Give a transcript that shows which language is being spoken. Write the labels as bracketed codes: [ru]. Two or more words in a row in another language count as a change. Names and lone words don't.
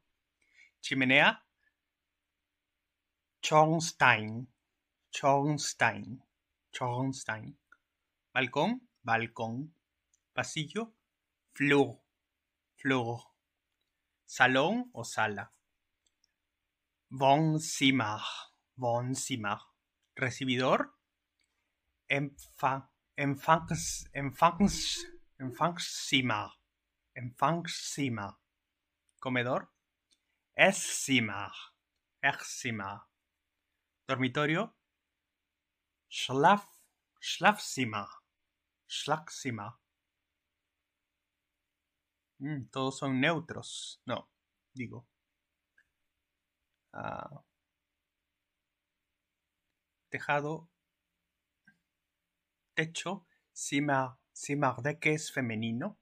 [es] Chimenea, [de] Schornstein. Schornstein. Schornstein. [es] Balcón, balcón. Pasillo, [de] Flur. Flur. [es] Salón o sala. [de] Wohnzimmer. Wohnzimmer. [es] Recibidor, Empfangszimmer. [de] Empfangszimmer. Comedor, Esszimmer. Esszimmer. [es] Dormitorio, Schlafzimmer. [de] Schlafzimmer. [es] Todos son neutros. No, digo. Tejado, techo, Zimmerdecke es femenino.